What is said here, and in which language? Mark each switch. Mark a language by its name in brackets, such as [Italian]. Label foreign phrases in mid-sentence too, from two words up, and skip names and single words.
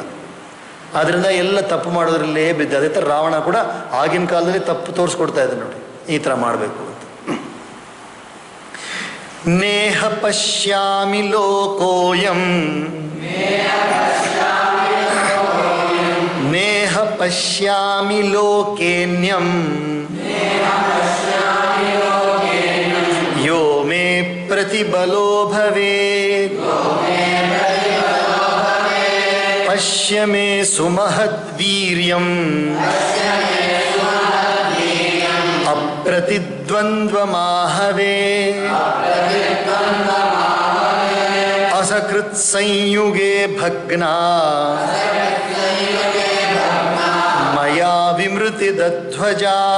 [Kannada] ಆದ್ದರಿಂದ ಎಲ್ಲ ತಪ್ಪು ಮಾಡೋದ್ರಲ್ಲೇ ಬಿದ್ದು. ಅದೇ ಥರ ರಾವಣ ಕೂಡ ಆಗಿನ ಕಾಲದಲ್ಲಿ ತಪ್ಪು ತೋರಿಸ್ಕೊಡ್ತಾ ಇದ್ದ ನೋಡಿ, ಈ ಥರ ಮಾಡಬೇಕು ಅಂತ. [Sanskrit] ನೇಹ ಪಶ್ಯಾಮಿ ಲೋಕೋಯಂ, ನೇಹ ಪಶ್ಯಾಮಿ ಲೋಕೇನ್ಯಂ, ಯೋ ಮೇ ಪ್ರತಿಬಲೋ ಭವೇತ್, ಪಶ್ಯ ಮೇ ಸುಮಹದ್ವೀರ್ಯಂ, ಅಪ್ರತಿದ್ವಂದ್ವಮಾಹವೇ, ಅಸಕೃತ್ ಸಂಯುಗೇ ಭಗ್ನಾ, ಮಯಾ ವಿಮೃತಿದಧ್ವಜಾ,